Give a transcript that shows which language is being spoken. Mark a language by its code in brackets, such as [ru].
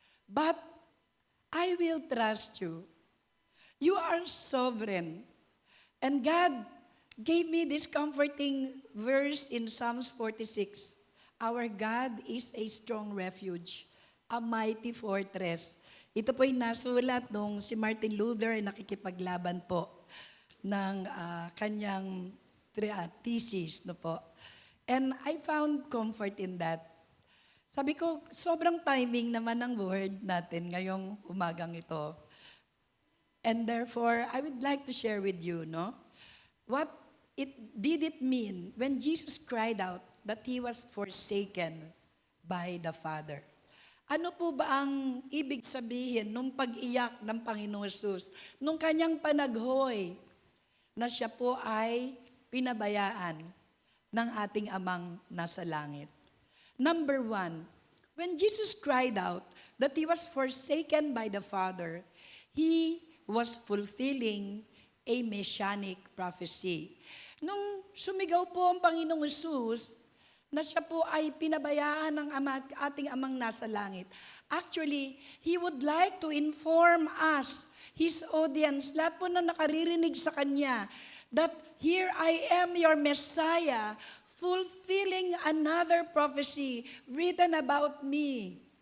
[en] But I will trust you. You are sovereign. And God gave me this comforting verse in Psalms 46. Our God is a strong refuge, a mighty fortress. [tl] Ito po'y nasulat nung si Martin Luther ay nakikipaglaban po ng kanyang thesis, no po. [en] And I found comfort in that. [tl] Sabi ko, sobrang timing naman ng word natin ngayong umagang ito. [en] And therefore, I would like to share with you, no? What did it mean when Jesus cried out that He was forsaken by the Father? [tl] Ano po ba ang ibig sabihin nung pag-iyak ng Panginoon Jesus, nung kanyang panaghoy na siya po ay pinabayaan ng ating amang nasa langit? [en] Number one, when Jesus cried out that He was forsaken by the Father, He was fulfilling a messianic prophecy. [tl] Nung sumigaw po ang Panginoong Jesus, na siya po ay pinabayaan ng ating amang nasa langit. [en] Actually, He would like to inform us, His audience, [tl] lahat po na nakaririnig sa Kanya, [en] that here I am your Messiah, fulfilling another prophecy written about me.